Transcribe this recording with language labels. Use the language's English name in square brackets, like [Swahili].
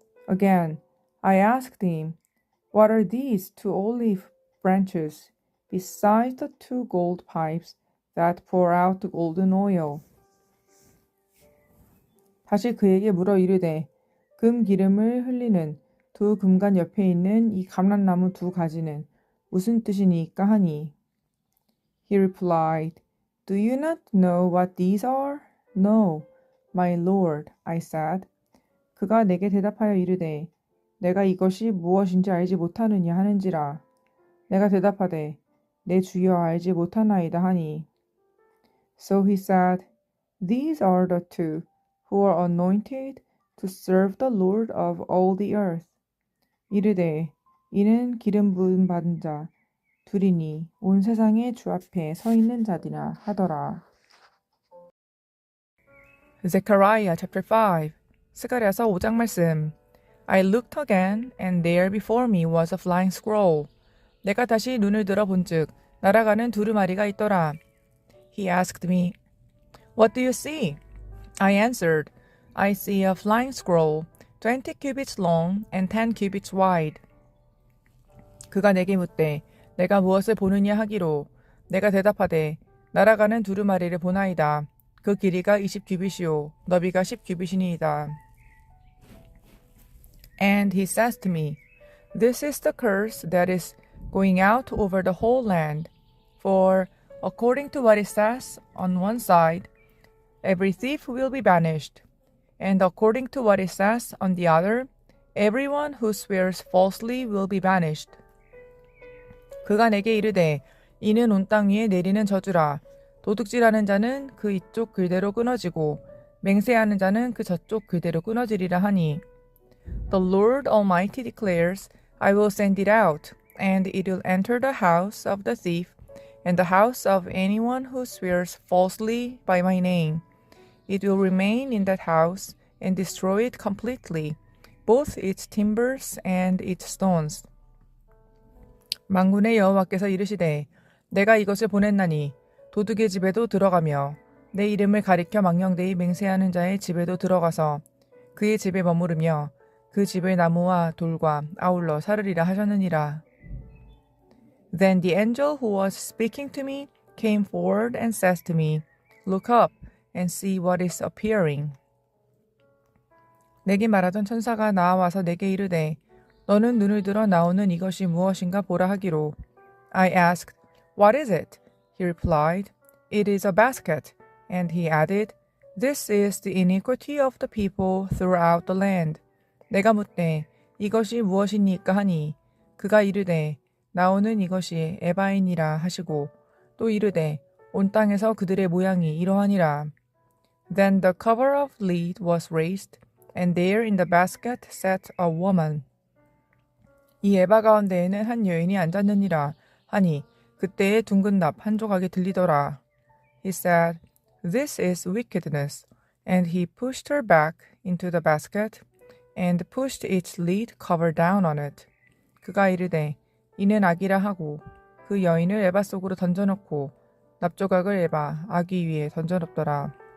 [English] Again, I asked him, What are these 2 olive branches besides the 2 gold pipes that pour out the golden oil? [Korean] 다시 그에게 물어 이르되 금 기름을 흘리는 2 금관 옆에 있는 이 감람나무 2 가지는 무슨 뜻이니까 하니. [English] He replied, Do you not know what these are? No, my lord, I said. [Korean] 그가 내게 대답하여 이르되 내가 이것이 무엇인지 알지 못하느냐 하는지라. 내가 대답하되 내 주여 알지 못하나이다 하니. [English] So he said, These are the 2 who are anointed to serve the Lord of all the earth. [Korean] 이르되 이는 기름 부음 받은 자 둘이니 온 세상의 주 앞에 서 있는 자디라 하더라. [English] Zechariah chapter 5. [Korean] 스가랴서 5장 말씀. [English] I looked again, and there before me was a flying scroll. [Korean] 내가 다시 눈을 들어 본즉 날아가는 두루마리가 있더라. [English] He asked me, What do you see? I answered, I see a flying scroll, 20 cubits long and 10 cubits wide. [Korean] 그가 내게 묻되 내가 무엇을 보느냐 하기로 내가 대답하되 날아가는 두루마리를 보나이다. 그 길이가 20규빗이요 너비가 10규빗이니이다. [English] And he says to me, This is the curse that is going out over the whole land. For according to what it says on one side, every thief will be banished. And according to what it says on the other, everyone who swears falsely will be banished. [Korean] 그가 내게 이르되 이는 온 땅 위에 내리는 저주라. 도둑질하는 자는 그 이쪽 글대로 끊어지고 맹세하는 자는 그 저쪽 글대로 끊어지리라 하니. [English] The Lord Almighty declares, I will send it out, and it will enter the house of the thief, and the house of anyone who swears falsely by my name. It will remain in that house and destroy it completely, both its timbers and its stones. [Korean] 만군의 여호와께서 이르시되 내가 이것을 보냈나니 도둑의 집에도 들어가며 내 이름을 가리켜 망령되이 맹세하는 자의 집에도 들어가서 그의 집에 머무르며 그 집의 나무와 돌과 아울러 사르리라 하셨느니라. [English] Then the angel who was speaking to me came forward and says to me, Look up and see what is appearing. [Korean] 내게 말하던 천사가 나와서 내게 이르되 너는 눈을 들어 나오는 이것이 무엇인가 보라 하기로. [English] I asked, What is it? He replied, It is a basket. And he added, This is the iniquity of the people throughout the land. [Korean] 내가 묻되 이것이 무엇이니까 하니 그가 이르되 나오는 이것이 에바이니라 하시고 또 이르되 온 땅에서 그들의 모양이 이러하니라. [English] Then the cover of lid was raised, and there in the basket sat a woman. [Korean] 이 에바 가운데에는 한 여인이 앉았느니라 하니 그때의 둥근 납 한 조각이 들리더라. [English] He said, "This is wickedness." And he pushed her back into the basket and pushed its lid cover down on it. [Korean] 그가 이르되 이는 악이라 하고 그 여인을 에바 속으로 던져넣고 납조각을 에바 아기 위에 던져넣더라.